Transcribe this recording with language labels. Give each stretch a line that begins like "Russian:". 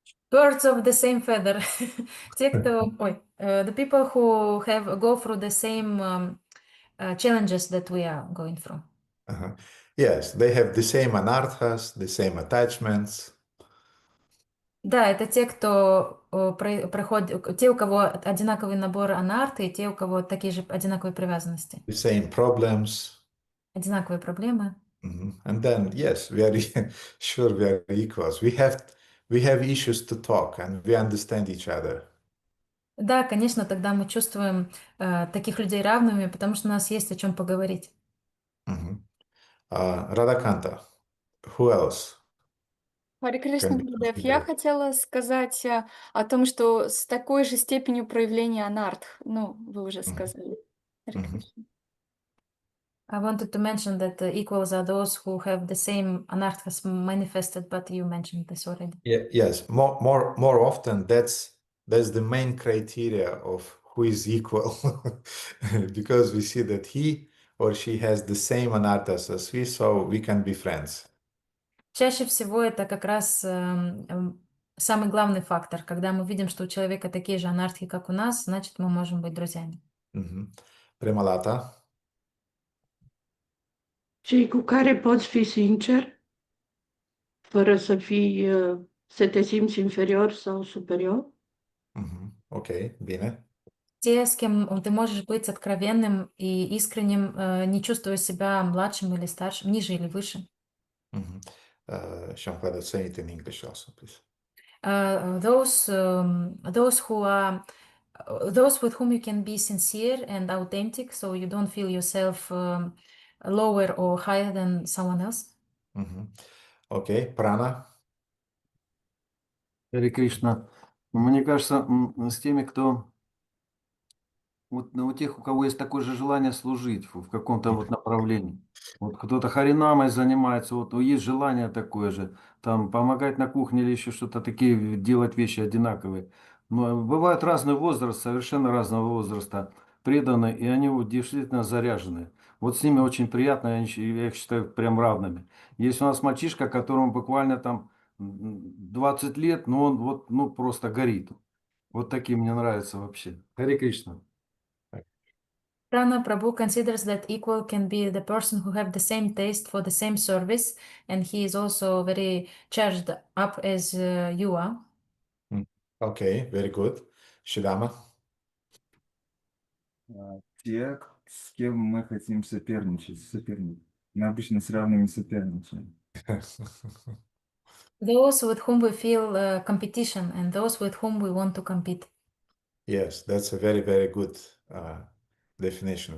English: Birds of the same feather.
Russian: Те, кто...
English: the people who go through the same challenges that we are going through. Uh-huh. Yes, they have the same anarthas, the same attachments.
Russian: Да, это те, кто проходит, те, у кого одинаковый набор анарты, и те, у кого такие же одинаковые привязанности,
English: The same problems.
Russian: одинаковые проблемы.
English: And then, yes, we are sure we are equals. We have issues to talk and we understand each other.
Russian: Да, конечно, тогда мы чувствуем таких людей равными, потому что у нас есть о чем поговорить.
English: Radhakanta, who else?
Russian: Харе Кришна,
English: Can be
Russian: Гурудев, я
English: considered?
Russian: хотела сказать о том, что с такой же степенью проявления анартх, ну, вы уже сказали. Харе Мгм. Кришна.
English: I wanted to mention that the equals are those who have the same anarthas manifested, but you mentioned this already. Yes, more often that's the main criteria of who is equal, because we see that he or she has the same anarthas as we, so we can be friends.
Russian: Чаще всего это как раз самый главный фактор. Когда мы видим, что у человека такие же анархии, как у нас, значит, мы можем быть друзьями.
English: Premalata,
Romanian: Cei cu care poți fi sincer, fără să te simți inferior sau superior? okay, bine.
Russian: Те, с кем ты можешь быть откровенным и искренним, не чувствуя себя младшим или старшим, ниже или выше.
English: Jean-Claude, say it in English also, please. Those who are those with whom you can be sincere and authentic, so you don't feel yourself lower or higher than someone else. Okay, Prana.
Russian: Харе Кришна. Мне кажется, с теми, кто у тех, у кого есть такое же желание служить в каком-то вот направлении. Вот кто-то харинамой занимается, вот есть желание такое же, там помогать на кухне или еще что-то такие, делать вещи одинаковые. Но бывают разный возраст, совершенно разного возраста, преданные, и они вот действительно заряжены. Вот с ними очень приятно, я их считаю прям равными. Есть у нас мальчишка, которому буквально там 20 лет, но он вот, ну, просто горит. Вот такие мне нравятся вообще. Харе Кришна.
English: Prana Prabhu considers that equal can be the person who have the same taste for the same service, and he is also very charged up as you are. Okay, very good. Shidama.
Russian: Те, с кем мы хотим соперничать. Мы обычно с равными соперничаем.
English: Those with whom we feel competition and those with whom we want to compete. Yes, that's a very, very good definition.